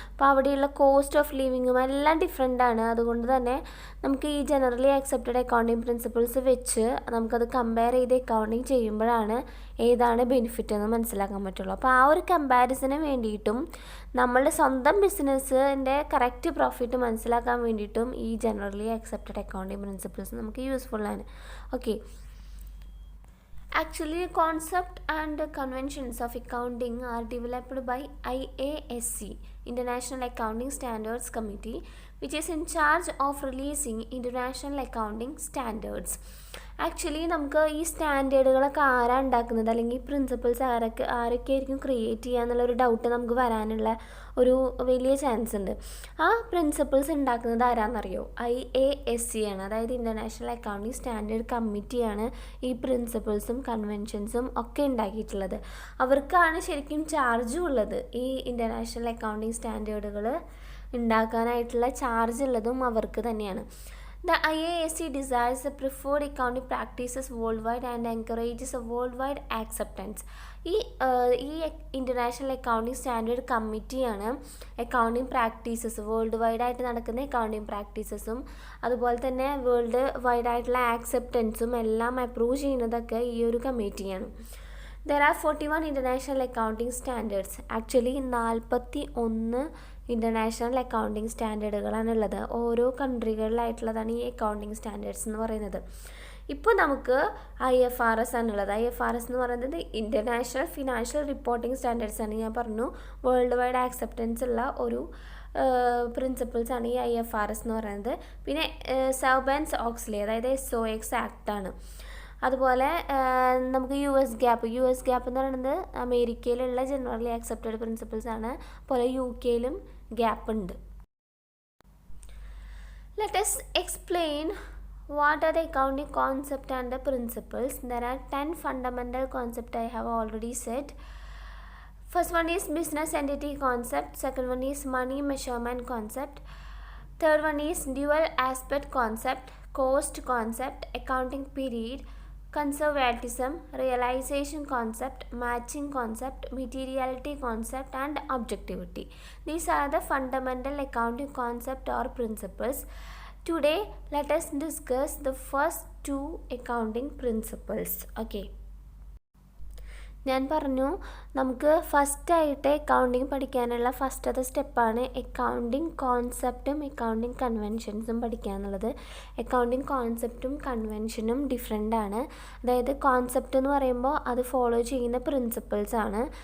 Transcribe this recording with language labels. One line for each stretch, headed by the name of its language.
Malayalam: അപ്പോൾ അവിടെയുള്ള cost of ലിവിങ്ങും എല്ലാം ഡിഫറെൻ്റ് ആണ്. അതുകൊണ്ട് തന്നെ നമുക്ക് ഈ ജനറലി ആക്സെപ്റ്റഡ് അക്കൗണ്ടിങ് പ്രിൻസിപ്പിൾസ് വെച്ച് നമുക്കത് കമ്പയർ ചെയ്ത് അക്കൗണ്ടിങ് ചെയ്യുമ്പോഴാണ് ഏതാണ് ബെനിഫിറ്റ് എന്ന് മനസ്സിലാക്കാൻ പറ്റുള്ളൂ. അപ്പോൾ ആ ഒരു കമ്പാരിസന് വേണ്ടിയിട്ടും നമ്മളുടെ സ്വന്തം ബിസിനസ്സിൻ്റെ കറക്റ്റ് പ്രോഫിറ്റ് മനസ്സിലാക്കാൻ വേണ്ടിയിട്ടും ഈ ജനറലി ആക്സെപ്റ്റഡ് അക്കൗണ്ടിങ് പ്രിൻസിപ്പിൾസ് നമുക്ക് യൂസ്ഫുള്ളാണ്. Okay.
English: Actually, concept and conventions of accounting are developed by IASC, International Accounting Standards Committee, which is in charge of releasing international accounting standards.
Malayalam: Actually നമുക്ക് ഈ സ്റ്റാൻഡേർഡുകളൊക്കെ ആരാണ് ഉണ്ടാക്കുന്നത്, അല്ലെങ്കിൽ principles ആരൊക്കെയായിരിക്കും create ചെയ്യുക എന്നുള്ളൊരു doubt നമുക്ക് വരാനുള്ള ഒരു വലിയ ചാൻസ് ഉണ്ട്. ആ പ്രിൻസിപ്പിൾസ് ഉണ്ടാക്കുന്നത് ആരാണെന്നറിയോ? IASC ആണ്. അതായത് ഇൻ്റർനാഷണൽ അക്കൗണ്ടിങ് സ്റ്റാൻഡേർഡ് കമ്മിറ്റിയാണ് ഈ പ്രിൻസിപ്പിൾസും കൺവെൻഷൻസും ഒക്കെ ഉണ്ടാക്കിയിട്ടുള്ളത്. അവർക്കാണ് ശരിക്കും ചാർജും ഉള്ളത്. ഈ ഇൻ്റർനാഷണൽ അക്കൗണ്ടിങ് സ്റ്റാൻഡേർഡുകൾ ഉണ്ടാക്കാനായിട്ടുള്ള ചാർജ് ഉള്ളതും അവർക്ക് തന്നെയാണ്.
English: The IASC desires the preferred accounting practices worldwide and encourages a worldwide acceptance.
Malayalam: ഈ ഇൻ്റർനാഷണൽ അക്കൗണ്ടിങ് സ്റ്റാൻഡേർഡ് കമ്മിറ്റിയാണ് അക്കൗണ്ടിങ് പ്രാക്ടീസസ്, വേൾഡ് വൈഡായിട്ട് നടക്കുന്ന അക്കൗണ്ടിങ് പ്രാക്ടീസസും അതുപോലെ തന്നെ വേൾഡ് വൈഡായിട്ടുള്ള ആക്സെപ്റ്റൻസും എല്ലാം അപ്രൂവ് ചെയ്യുന്നതൊക്കെ ഈ ഒരു കമ്മിറ്റിയാണ്.
English: There are 41 international accounting standards.
Malayalam: Actually 41 international accounting സ്റ്റാൻഡേർഡുകളാണുള്ളത്. ഓരോ കൺട്രികളിലായിട്ടുള്ളതാണ് ഈ അക്കൗണ്ടിങ് സ്റ്റാൻഡേർഡ്സ് എന്ന് പറയുന്നത്. ഇപ്പോൾ നമുക്ക് IFRS ആണുള്ളത്. IFRS എന്ന് പറയുന്നത് ഇൻ്റർനാഷണൽ ഫിനാൻഷ്യൽ റിപ്പോർട്ടിംഗ് സ്റ്റാൻഡേർഡ്സ് ആണ്. ഞാൻ പറഞ്ഞു വേൾഡ് വൈഡ് ആക്സെപ്റ്റൻസ് ഉള്ള ഒരു പ്രിൻസിപ്പിൾസാണ് ഈ IFRS എന്ന് പറയുന്നത്. പിന്നെ Sarbanes-Oxley അതായത് SOX ആക്റ്റാണ്. അതുപോലെ നമുക്ക് US GAAP എന്ന് പറയുന്നത് അമേരിക്കയിലുള്ള ജനറലി ആക്സെപ്റ്റഡ് പ്രിൻസിപ്പിൾസ് ആണ്. അതുപോലെ UK ലും ഗ്യാപ്പ് ഉണ്ട്.
English: Let us explain What are the accounting concept and the principles? There are 10 fundamental concepts I have already said. First one is business entity concept. Second one is money measurement concept. Third one is dual aspect concept, cost concept, accounting period, conservatism, realization concept, matching concept, materiality concept, and objectivity. These are the fundamental accounting concept or principles. Today, let us discuss the first two accounting principles. Okay.
Malayalam: ഞാൻ പറഞ്ഞു നമുക്ക് ഫസ്റ്റായിട്ട് accounting പഠിക്കാനുള്ള ഫസ്റ്റത്തെ സ്റ്റെപ്പാണ് accounting കോൺസെപ്റ്റും accounting കൺവെൻഷൻസും പഠിക്കുക എന്നുള്ളത്. Accounting കോൺസെപ്റ്റും കൺവെൻഷനും different ആണ്. അതായത് കോൺസെപ്റ്റ് എന്ന് പറയുമ്പോൾ അത് ഫോളോ ചെയ്യുന്ന പ്രിൻസിപ്പിൾസ് ആണ്.